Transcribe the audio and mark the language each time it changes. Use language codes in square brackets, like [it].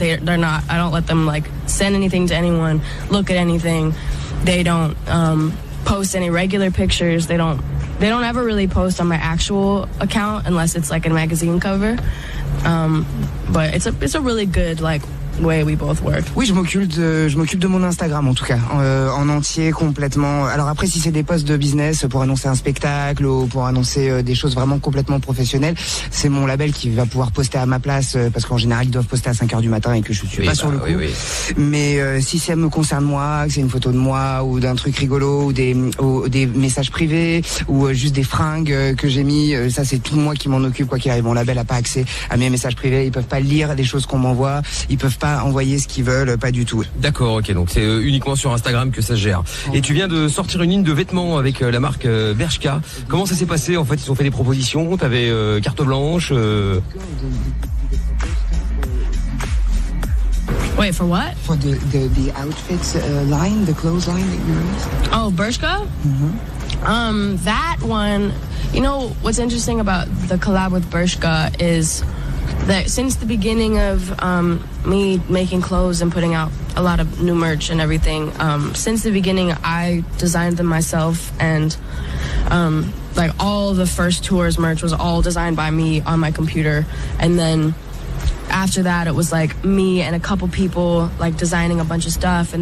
[en] They're not, I don't let them send anything to anyone, look at anything. They don't post any regular pictures. They don't ever really post on my actual account unless it's a magazine cover. But it's a really good way we both work. [fr] Oui, je m'occupe de mon Instagram en tout cas, en entier, complètement. Alors après, si c'est des posts de business pour annoncer un spectacle ou pour annoncer des choses vraiment complètement professionnelles, c'est mon label qui va pouvoir poster à ma place parce qu'en général ils doivent poster à 5h du matin et que je suis pas sur le coup. Oui. Mais si ça me concerne moi, que c'est une photo de moi ou d'un truc rigolo ou des messages privés ou juste des fringues que j'ai mis, ça c'est tout moi qui m'en occupe quoi qu'il arrive. Mon label a pas accès à mes messages privés, ils peuvent pas lire les choses qu'on m'envoie, ils peuvent pas envoyer ce qu'ils veulent, pas du tout. D'accord, ok, donc c'est uniquement sur Instagram que ça se gère. Et tu viens de sortir une ligne de vêtements avec la marque Bershka. Comment ça s'est passé en fait? Ils ont fait des propositions, t'avais carte blanche [en] Wait, for what? For the outfits line, the clothes line that you released? Oh, Bershka? Mm-hmm. That one, you know, what's interesting about the collab with Bershka is that since the beginning of me making clothes and putting out a lot of new merch and everything, since the beginning I designed them myself, and like all the first tour's merch was all designed by me on my computer, and then after that it was like me and a couple people like designing a bunch of stuff.